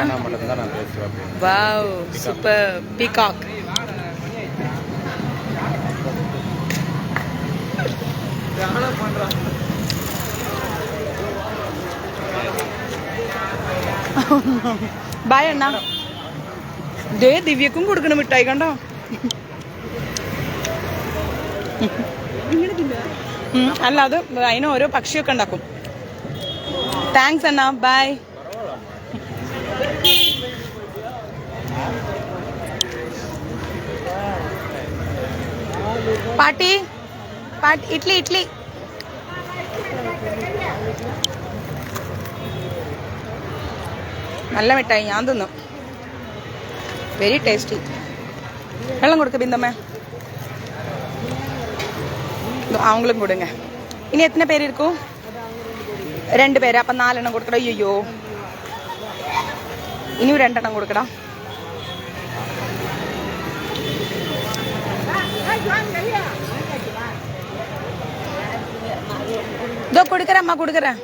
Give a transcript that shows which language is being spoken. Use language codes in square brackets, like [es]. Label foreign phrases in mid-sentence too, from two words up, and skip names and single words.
[ta] நான் மட்டும்தான் நான் பேசுவேன். [en] wow super peacock. bye അണ്ണാ. [ml] ദേ ദിവ്യക്കും കൊടുക്കണം മിഠായി കണ്ടോ. അല്ല അത് അതിന് ഓരോ പക്ഷിയൊക്കെ ഉണ്ടാക്കും. താങ്ക്സ് അണ്ണാ, ബൈ. പാട്ടി ഇഡ്ലി നല്ല മിഠായി, ഞാൻ തിന്നു. [en] very tasty. [ml] വെള്ളം കൊടുക്ക ബിന്ദമ്മ, [ta] அவங்களும் கொடுங்க. இனி எத்தனை பேர் இருக்கும்? 2 பேர். அப்ப 4 எண்ணம் கொடுக்கடா. ஐயோ இனியும் 2 எண்ணம் கொடுக்கடா. இதோ கொடுக்குறேன் அம்மா, கொடுக்குறேன்.